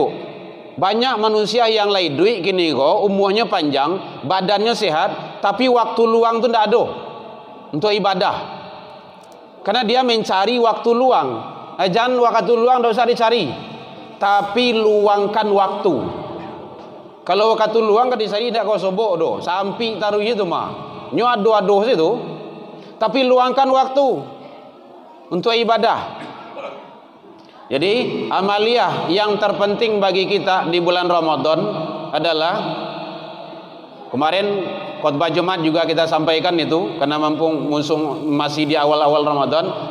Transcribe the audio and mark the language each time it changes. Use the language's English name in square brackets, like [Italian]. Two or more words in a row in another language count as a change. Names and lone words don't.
[Indonesian] Banyak manusia yang lain duit gini kok, umurnya panjang, badannya sehat, tapi waktu luang tu tidak ada untuk ibadah. Karena dia mencari waktu luang. Jangan waktu luang tidak usah dicari, tapi luangkan waktu. Kalau waktu luang kan dicari tidak [Minangkabau] kau sobok do, [Indonesian] sampai taruh itu mah. [Minangkabau] Nyo ado-ado situ. [Indonesian] Tapi luangkan waktu untuk ibadah. Jadi amaliah yang terpenting bagi kita di bulan Ramadan adalah, kemarin khutbah Jumat juga kita sampaikan itu, karena mumpung masih di awal-awal Ramadan.